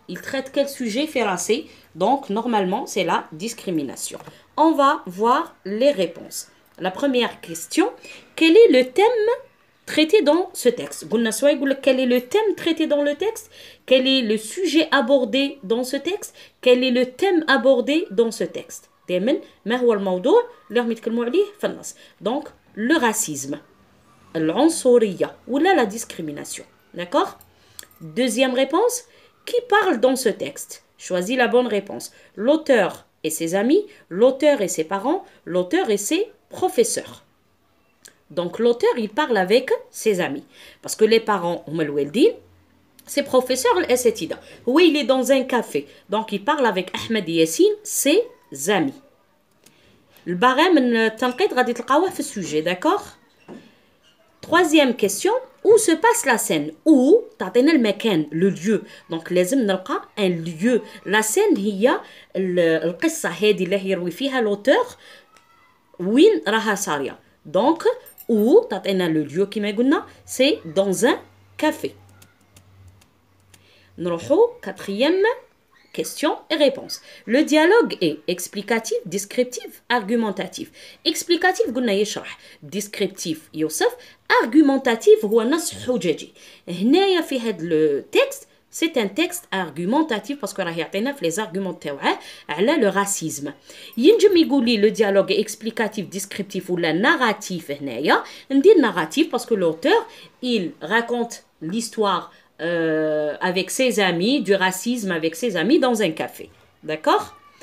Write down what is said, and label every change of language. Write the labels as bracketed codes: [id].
[fr] Il traite quel sujet [ar] فرنسي? [fr] Donc normalement c'est la discrimination. On va voir les réponses. La première question, quel est le thème traité dans ce texte? [ar] قلنا سواء يقول لك [fr] quel est le thème traité dans le texte, quel est le sujet abordé dans ce texte, quel est le thème abordé dans ce texte. [ar] دايما ما هو الموضوع اللي راهم يتكلموا عليه في النص. [fr] Donc le racisme, [ar] العنصرية [fr] ولا la discrimination. D'accord? Deuxième réponse, qui parle dans ce texte? Choisis la bonne réponse. L'auteur et ses amis, l'auteur et ses parents, l'auteur et ses professeurs. Donc l'auteur, il parle avec ses amis. Parce que les parents, ses professeurs, l'Assetida. Oui, il est dans un café. Donc il parle avec Ahmed et Yassine, ses amis. Le barème, [ar] التنقيط غادي تلقاوه في ال [fr] sujet, d'accord? Troisième question, où se passe la scène? Où [ar] تعطينا المكان, [fr] le lieu. Donc [ar] لازم نلقى [fr] un lieu. La scène [ar] هي القصة هذه اللي يروي فيها [fr] l'auteur [ar] وين راها صارية. [fr] Donc où [ar] تعطينا [fr] le lieu [ar] كما قلنا, [fr] c'est dans un café. [ar] نروحو [fr] quatrième question et réponse. Le dialogue est explicatif, descriptif, argumentatif. Explicatif [ar] قلنا يشرح, [fr] descriptif [ar] يوصف, [fr] argumentatif [ar] هو نص حججي. هنايا في هذا التكست [fr] c'est un texte argumentatif parce que [ar] راه يعطينا في [fr] les arguments [ar] تاوعه على [fr] le racisme. [ar] ينجم يقول لي [fr] le dialogue est explicatif, descriptif [ar] ولا [fr] narratif. [ar] هنايا ندير [fr] narratif parce que l'auteur il raconte l'histoire avec ses amis, du racisme avec ses amis dans un café. D'accord?